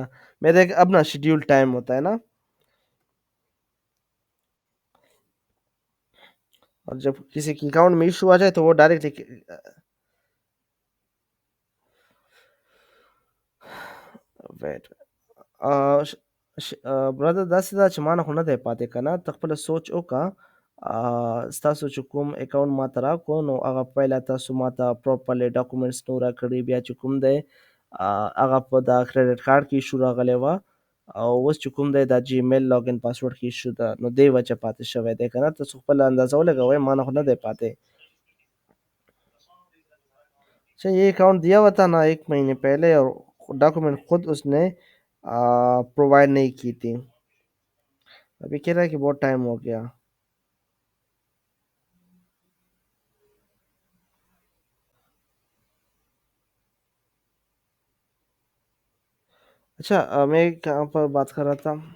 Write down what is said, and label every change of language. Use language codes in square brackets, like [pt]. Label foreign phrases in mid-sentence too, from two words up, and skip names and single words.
[ur] میرا ایک اپنا [en] schedule time [ur] ہوتا ہے نا، اور جب کسی کے اکاؤنٹ میں ایشو آ جائے تو وہ [en] directly wait [ur] श श brother [ps] داسې دی چې ما نه خو نه دی پاتې که نه، ته خپله سوچ وکړه. ستاسو چې کوم اکاونټ ماته راکړو نو هغه پهله تاسو ماته [en] properly documents [ps] نو راکړي، بیا چې کوم دی هغه په دا [en] credit card [ps] کې ایشو راغلی وه او اوس چې کوم دی دا [en] Gmail login password [ps] کې ایشو ده، نو دې وجه پاتې شوی دی که نه. تاسو خپله اندازه ولګوئ، ما نه خو نه دی پاتې. [ur] اچھا یہ اکاؤنٹ دیا ہوا تھا نا 1 مہینے پہلے اور ڈاکیومنٹ خود اس نے پرووائیڈ نہیں کی تھی. ابھی کہہ رہا ہے کہ بہت ٹائم ہو گیا۔ اچھا میں کہاں پر بات کر رہا تھا?